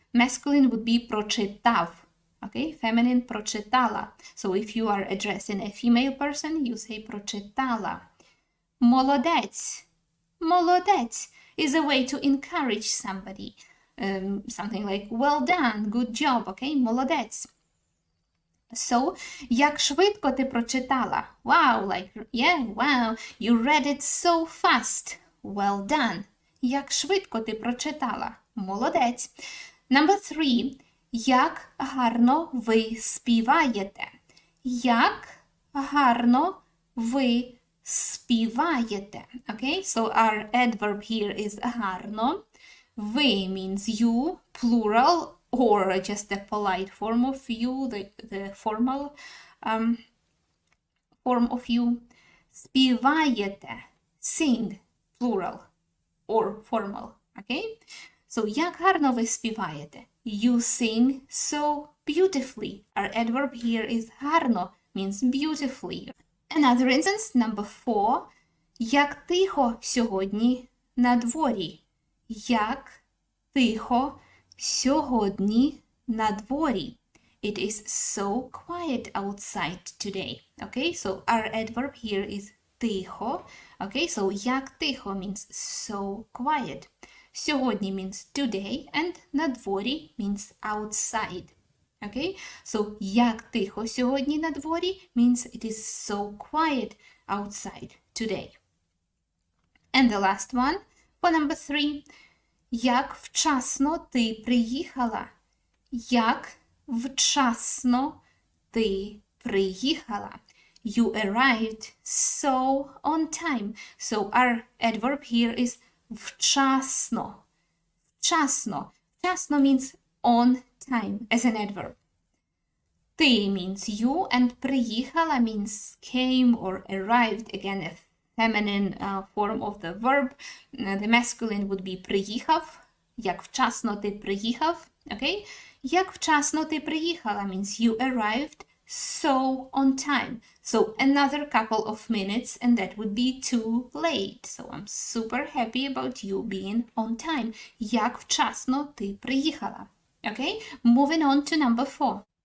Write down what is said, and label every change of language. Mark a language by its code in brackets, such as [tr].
[en] Masculine would be прочитав, okay? Feminine прочитала. So if you are addressing a female person, you say прочитала. [uk] Молодець. [en] Молодець is a way to encourage somebody. Something like, well done, good job, okay? [uk] Молодець. So, як швидко ти прочитала? [en] Wow, like, yeah, wow, you read it so fast. Well done. [uk] Як швидко ти прочитала? Молодець. [en] Number 3. [uk] Як гарно ви співаєте? Як гарно ви співаєте? [en] Okay, so our adverb here is гарно. Ви means you, plural, or just a polite form of you, the formal form of you. Співаєте, sing, plural, or formal, okay? [uk] So, як гарно ви співаєте? [en] You sing so beautifully. Our adverb here is гарно, means beautifully. Another instance, number 4. [uk] Як тихо сьогодні на дворі? Як тихо сьогодні на дворі? [en] It is so quiet outside today. Okay, so our adverb here is тихо. Okay, so [uk] як тихо [en] means so quiet. Сьогодні means today, and на дворі means outside. Okay, so [uk] як тихо сьогодні на дворі [en] means it is so quiet outside today. And the last one, for number 3. [uk] Як вчасно ти приїхала? [en] Як вчасно ти приїхала? You arrived so on time. So our adverb here is вчасно. [uk] Вчасно. [en] Вчасно means on time as an adverb. Ти means you, and приїхала means came or arrived. Again, a feminine form of the verb. The masculine would be приїхав, [uk] як вчасно ти приїхав, okay? Як вчасно ти приїхала [en] means you arrived so on time. So another couple of minutes and that would be too late. So I'm super happy about you being on time. [uk] Як вчасно ти приїхала. [en] Okay? Moving on to number 4.